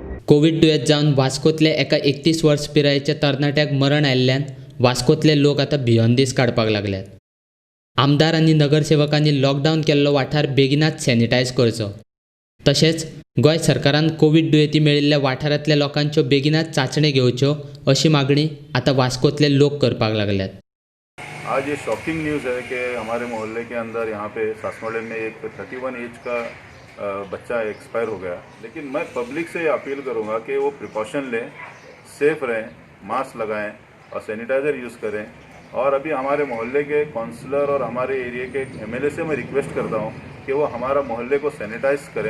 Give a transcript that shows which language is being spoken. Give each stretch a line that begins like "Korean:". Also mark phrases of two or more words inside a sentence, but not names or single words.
Konkani: कोविड दुयेंत जावन वास्कोतल्या एका 31 वर्स पिरायेच्या तरणाट्याक मरण आयिल्ल्यान वास्कोतले लोक आतां भियेन काडपाक लागल्यात. आमदार आनी नगरसेवकांनी लॉकडावन केल्लो वाठार बेगिनाच सॅनिटायज करचो. तशेंच गोंय सरकारान कोविड दुयेंती मेळिल्ल्या वाठारांतल्या लोकांच्यो बेगिनाच चांचण्यो घेवच्यो अशी मागणी आतां वास्कोतले लोक करपाक लागल्यात.
Hindi: आज ये
English: shocking news
Hindi: है कि हमारे मोहल्ले के अंदर यहाँ पे सासमोड़े में एक 31 एज का बच्चा एक्सपायर हो गया. लेकिन मैं पब्लिक से अपील करूँगा कि वो प्रिकॉशन लें, सेफ रहें, मास्क लगाएं और
English: sanitizer use
Hindi: करें. और अभी हमारे मोहल्ले के काउंसलर और हमारे एरिया के एमएलए से मैं रिक्वेस्ट करता हूँ कि वो हमारा मोहल्ले को सैनिटाइज करें.